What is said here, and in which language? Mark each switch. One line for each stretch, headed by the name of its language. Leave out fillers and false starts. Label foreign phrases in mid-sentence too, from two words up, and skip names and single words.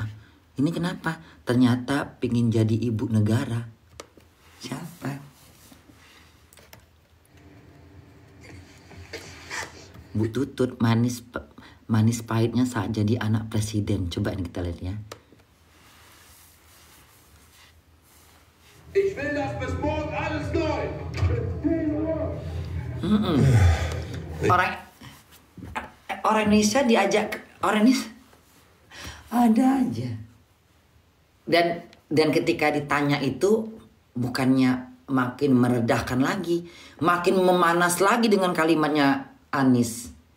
Indonesian: Ini kenapa? Ternyata pingin jadi ibu negara. Siapa? Bu Tutut manis pahitnya saat jadi anak presiden. Coba ini kita lihat ya.
German: Ich will das bis morgen alles neu.
Indonesian: Orang Indonesia diajak orang Indonesia ada aja. Dan ketika ditanya itu bukannya makin meredahkan lagi, makin memanas lagi dengan kalimatnya Anies.